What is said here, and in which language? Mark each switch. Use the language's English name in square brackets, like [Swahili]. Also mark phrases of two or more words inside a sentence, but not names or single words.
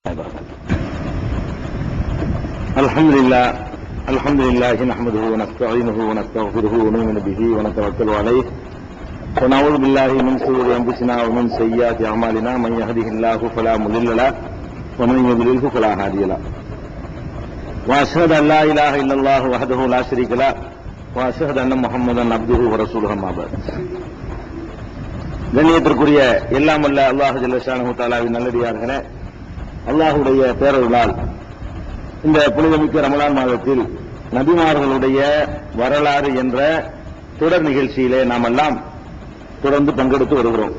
[Arabic] الحمد لله نحمده ونستعينه ونستغفره ونؤمن به ونتوكل عليه ونعوذ بالله من شرور انفسنا ومن سيئات اعمالنا من يهده الله فلا مضل له ومن يضلل فلا هادي له واشهد ان لا اله الا الله وحده لا شريك له واشهد ان محمدا عبده ورسوله اما بعد. [Tamil] கண்ணியத்திற்குரிய எல்லாம் வல்ல அல்லாஹ் [Arabic] جل شأنه تعالى [Tamil] நல்லடியார்களே, அல்லாஹ்வுடைய பேரருளால் இந்த புனிதமிக்க ரமலான் மாதத்தில் நபிமார்களுடைய வரலாறு என்ற தொடர் நிகழ்ச்சியிலே நாம் எல்லாம் தொடர்ந்து பங்கெடுத்து வருகிறோம்.